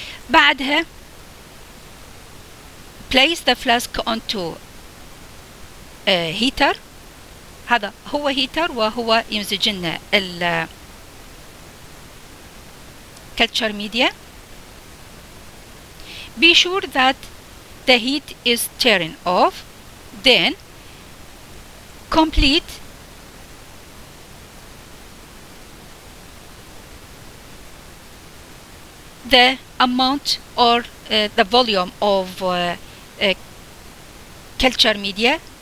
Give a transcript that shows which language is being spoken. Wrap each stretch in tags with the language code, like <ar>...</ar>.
<ar>بعدها</ar> <en>place the flask onto heater.</en> <ar>هذا هو هيتر وهو يمزج لنا culture media.</ar> <en>Be sure that the heat is turned off. Then complete the amount or the volume of culture media.</en>